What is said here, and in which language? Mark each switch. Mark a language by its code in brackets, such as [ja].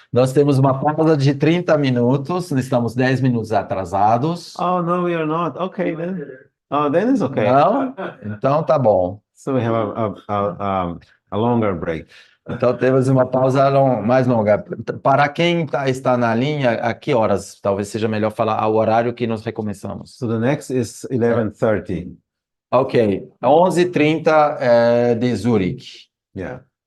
[pt] Nós temos uma pausa de 30 minutos, estamos 10 minutos atrasados. [en] Oh, no, we are not. Okay, then. Oh, then it's okay. [pt] Não? Então tá bom. [en] So we have a longer break. [pt] Então temos uma pausa mais longa. Para quem está na linha, a que horas? Talvez seja melhor falar ao horário que nós recomeçamos. [en] So the next is 11:30. [pt] Ok, 11h30 de Zurich. [en] Yeah.